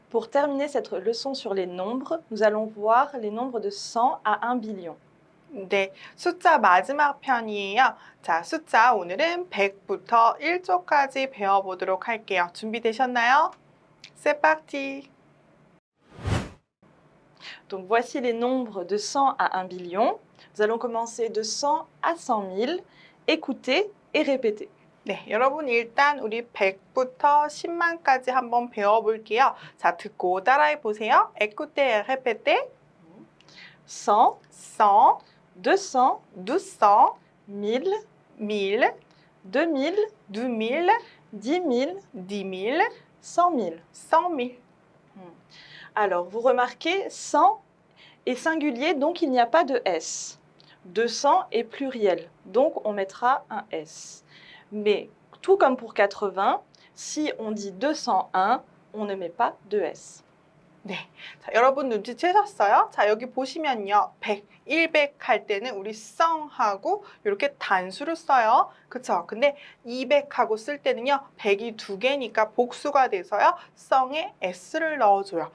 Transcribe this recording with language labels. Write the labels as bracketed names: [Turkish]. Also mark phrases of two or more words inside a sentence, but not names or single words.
[French] terminer cette leçon sur les nombres, nous allons voir les nombres de 100 à 1 billion. [Korean] 네, 숫자 마지막 편이에요. 자, 숫자 오늘은 100부터 1조까지 배워보도록 할게요. 준비되셨나요? [French] C'est parti! Donc voici les nombres de 100 à 1 billion. Nous allons commencer de 100 à 100 000. Écoutez et répétez. [Korean] 네, 여러분 일단 우리 100부터 10만까지 한번 배워볼게요. 자, 듣고 따라해 보세요. [French] Écoutez, répétez. 100, 100, 200, 200, 1000, 1000, 2000, 2000, 10 000, 10 000, 100 000. 100 000. Alors, vous remarquez, 100 est singulier, donc il n'y a pas de S. 200 est pluriel, donc on mettra un S. Mais tout comme pour 80, si on dit 201, on ne met pas de S. [Korean] 네, 자, 여러분 눈치채셨어요? 자, 여기 보시면요. 100, 100 할 때는 우리 썽하고 이렇게 단수를 써요. 그쵸? 근데 200하고 쓸 때는요. 100이 두 개니까 복수가 돼서요. 썽에 S를 넣어줘요.